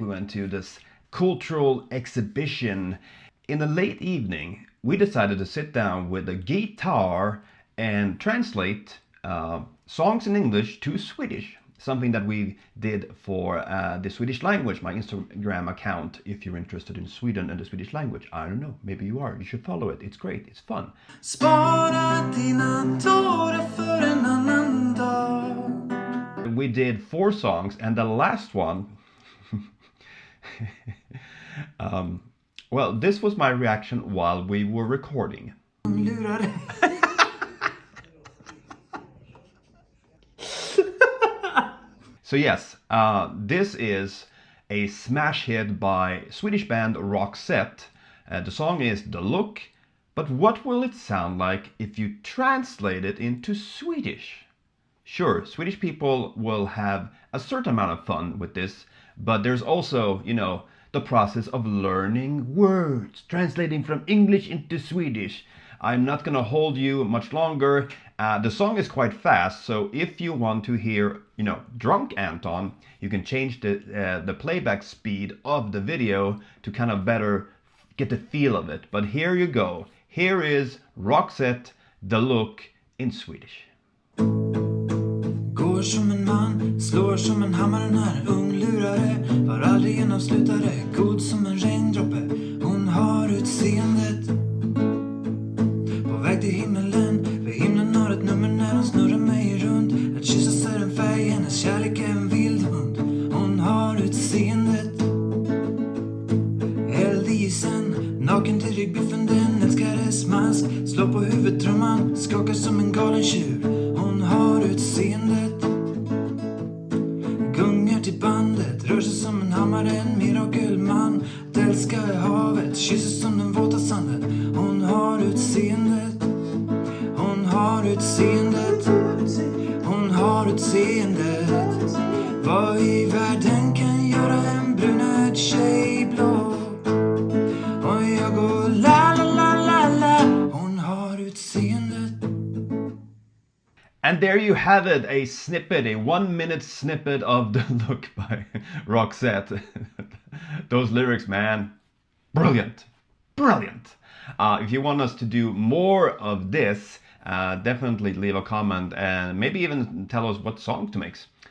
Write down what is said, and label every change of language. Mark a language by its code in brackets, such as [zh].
[en] We went to this cultural exhibition. In the late evening we decided to sit down with a guitar and translate songs in English to Swedish. Something that we did for the Swedish language, my Instagram account. If you're interested in Sweden and the Swedish language, I don't know, maybe you are. You should follow it. It's great. It's fun. [sv] Spara dina tårar för en annan dag. [en] We did 4 songs, and the last one. Well, this was my reaction while we were recording. So yes, this is a smash hit by Swedish band Roxette. The song is The Look, but what will it sound like if you translate it into Swedish? Sure, Swedish people will have a certain amount of fun with this, but there's also, the process of learning words, translating from English into Swedish. I'm not gonna hold you much longer. The song is quite fast, so if you want to hear, drunk Anton, you can change the playback speed of the video to kind of better get the feel of it. But here you go. Here is Roxette, The Look in Swedish. [sv] Går som en man, slår som en hammare, när unglurare, var aldrig en avslutare, god som en regndroppe, hon har utseendet på väg till himmelen, för himlen har ett nummer när hon snurrar mig runt, att kyssas är en färg, hennes kärlek är en vild hund, hon har utseendet, eld i isen, naken till ryggbiffen, den älskares mask, slår på huvudtrumman, skakar som en galen tjur, hon har utseendet, gungar till bandet, rör sig som en hammare, en mirakelman, att älska är havet, kysser som den våta sanden, hon har utseendet, hon har utseendet, hon har utseendet, vad i världen kan göra en brunögd tjej blå, och jag går la la la la la, hon har utseendet. [en] And there you have it, a snippet, a 1-minute snippet of The Look by Roxette. Those lyrics, man, brilliant, brilliant. If you want us to do more of this, definitely leave a comment and maybe even tell us what song to mix.